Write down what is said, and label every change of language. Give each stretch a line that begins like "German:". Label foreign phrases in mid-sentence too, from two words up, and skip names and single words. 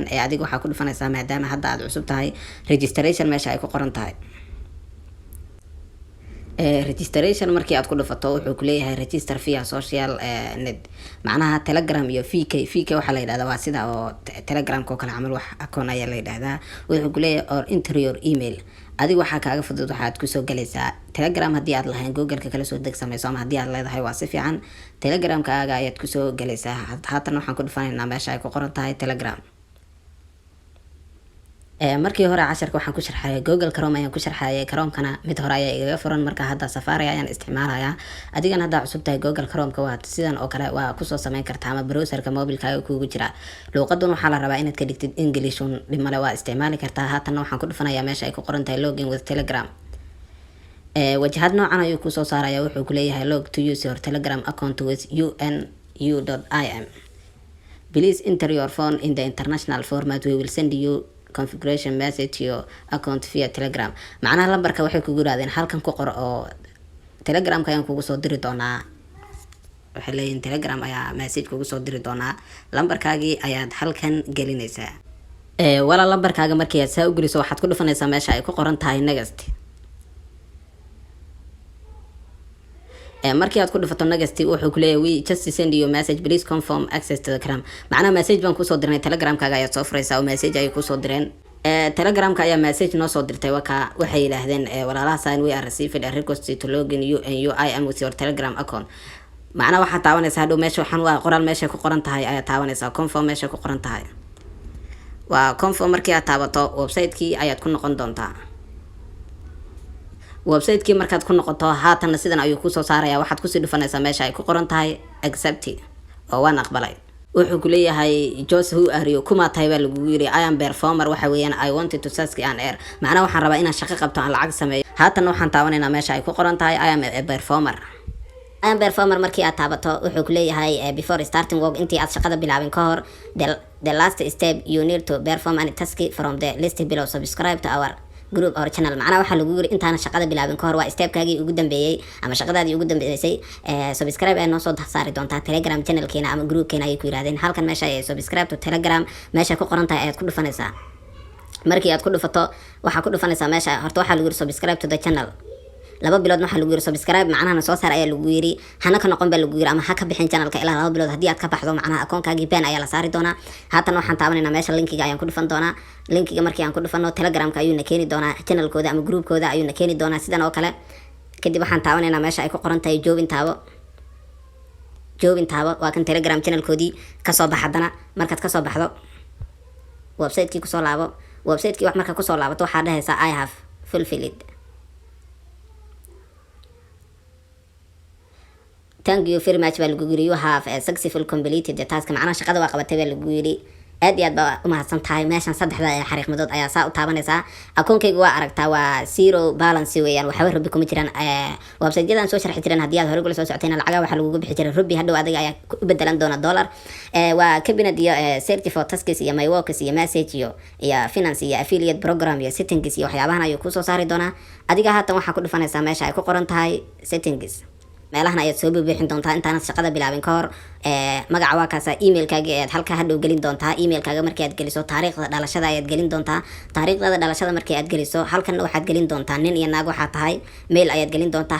Somali: adiga waxaa ku dhufanaysaa maadaama hadda aad cusub tahay registration meesha ay ku qoran tahay. registration markii aad ku dhufato wuxuu ku leeyahay
English: register via social net,
Somali: macnaha Telegram iyo VK waxaa la yidhahdaa waa sida oo Telegram-ka oo kale camal wax account ayaa la yidhahdaa. wuxuu ku leeyahay
English: or enter your email.
Somali: adiga waxaa kaaga fudud waxaad kusoo galaysaa Telegram haddii aad lahayn Google-ka kala soo deg samayso, ama haddii aad leedahay waa si fiican Telegram-kaaga ayaad kusoo galaysaa. haatan waxaan ku dhufanaynaa meesha ay ku qoran tahay Telegram. markii hore casharka waxaan ku sharxayay Google Chrome ayaan ku sharxayay. Chrome-kana mid hore ayaa igaga furan, marka hadda Safari ayaan isticmaalayaa. adigana hadda cusub tahay Google Chrome-ka waa sidan oo kale waa kusoo sameyn kartaa ama browser-ka mobilkaaga kuugu jira. luqaddan waxaa la rabaa inaad ka dhigtid English dhimale waa isticmaali kartaa. haatanna waxaan ku dhufanayaa meesha ay ku qoran tahay
English: login with Telegram.
Somali: wajahad noocan ayuu kusoo saaraya, wuxuu ku leeyahay
English: log to use your Telegram account with UNU.im. please enter your phone in the international format, we will send you configuration message to your account via Telegram.
Somali: macnaha lambarka waxay kugu yiraahdeen halkan ku qor oo Telegram-ka ayaan kugu soo diri doonaa. waxay leeyihiin Telegram ayaa message kugu soo diri doonaa, lambarkaagii ayaad halkan gelinaysaa. wala lambarkaaga markii aad saa u geliso waxaad ku dhufanaysaa meesha ay ku qoran tahay next. markii aad ku dhufato next wuxuu ku leeyahay
English: we just send you message, please confirm access to the Telegram.
Somali: macnaha message baan kusoo dirnay, Telegram-kaaga ayaad soo furaysaa oo message ayay kusoo direen. Telegram-ka ayaa message noo soo dirtay, waxay yidhaahdeen walaalaha
English: sign we are received a request to login UNU.im with your Telegram account.
Somali: macnaha waxaad taabanaysaa hadhow meesha waxaan waa qoraal meesha ku qoran tahay ayaa taabanaysaa, confirm meesha ku qoran tahay waa confirm. markii aad taabato website-kii ayaad ku noqon doontaa. website-kii markaad ku noqoto haatanna sidan ayuu kusoo saaraya, waxaad kusii dhufanaysaa meesha ay ku qoran tahay accept oo waan aqbalay. wuxuu ku leeyahay Jose
English: who are you,
Somali: kuma tahay baa lagu yiri
English: I am performer,
Somali: waxa weeyaan
English: I wanted to task and air,
Somali: macnaha waxaan rabaa inaan shaqo qabto aan lacag sameeyo. haatanna waxaan taabanaynaa meesha ay ku qoran tahay
English: I am a performer.
Somali: markii aad taabato wuxuu ku leeyahay
English: before starting work,
Somali: intii aad shaqada bilaabin ka hor
English: the last step you need to perform any task from the list below, subscribe to our group or channel.
Somali: macnaha waxaa lagu yiri intaana shaqada bilaabin ka hor waa stepkaagii ugu dambeeyay ama shaqadaadii ugu dambeysay. subscribe ay noo soo saari doontaa Telegram channel-keena ama group-keena ayay ku yiraahdeen. halkan meesha ay
English: subscribe to Telegram
Somali: meesha ku qoran tahay ayaad ku dhufanaysaa. markii aad ku dhufato waxaa ku dhufanaysaa meesha horta waxaa lagu yiri
English: subscribe to the channel.
Somali: 2 bilood waxa lagu yiri subscribe macnaha soo saar ayaa lagu yiri hana ka noqon baa lagu yiri ama ha ka bixin channelka ilaa 2 bilood haddii aad ka baxdo macnaha akoonkaaga ban ayaa la saari doonaa. haatan waxaan taabanayna meesha linkiga ayaan ku dhufan doonaa. linkiga markii aan ku dhufano telegramka ayuu na keeni doonaa channelkooda ama groupkooda ayuu na keeni doonaa sidan oo kale. kadib waxaan taabanaynaa meesha ay ku qoran tahay join taabo waa kan telegram channelkoodii kasoo baxadana markaad kasoo baxdo website-kii kusoo laabo. website-kii wax marka kusoo laabato waxaa dhahaysaa
English: I have fulfilled. Thank you very much
Somali: baa lagu yiri
English: you have successfully completed the task.
Somali: macnaha shaqada waa qabatay baa lagu yiri aad iyo aad baa u mahadsan tahay. meeshan saddexda xariiq madood ayaa saa u taabanaysaa. akoonkayga waa aragtaa waa
English: zero balance
Somali: weeyaan waxba rubi kuma jiraan. website-yadan soo sharxi jireen haddii aad hore kula soo socotayna lacagaha waxa lagugu bixi jiray rubi hadhow adiga ayaa u bedelan doona dollar. waa cabinet iyo
English: search for tasks
Somali: iyo
English: my works
Somali: iyo message iyo finance iyo
English: affiliate program
Somali: iyo settings iyo waxyaabahan ayuu kusoo saari doonaa. adiga haatan waxaa ku dhufanaysaa meesha ay ku qoran tahay settings. meelahan ayaad soo bixin doontaa intaanad shaqada bilaabin ka hor. magaca waa kaasa emailkaaga aad halka hadhow gelin doontaa. emailkaaga markii aad geliso taariikhda dhalashada ayaad gelin doontaa. taariikhda dhalashada markii aad geliso halkan waxaad gelin doontaa nin iyo naag waxaa tahay mail ayaad gelin doontaa.